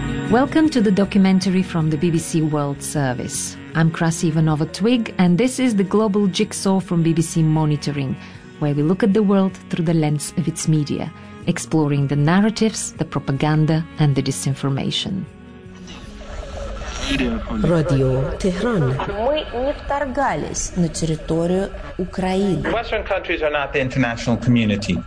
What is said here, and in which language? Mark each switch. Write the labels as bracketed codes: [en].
[en] Welcome to the documentary from the BBC World Service. I'm Krassi Ivanova-Twig, and this is the Global Jigsaw from BBC Monitoring, where we look at the world through the lens of its media, exploring the narratives, the propaganda, and the disinformation. Radio Tehran. [ru] Мы не вторгались на территорию Украины. [en] Western countries are not the international community.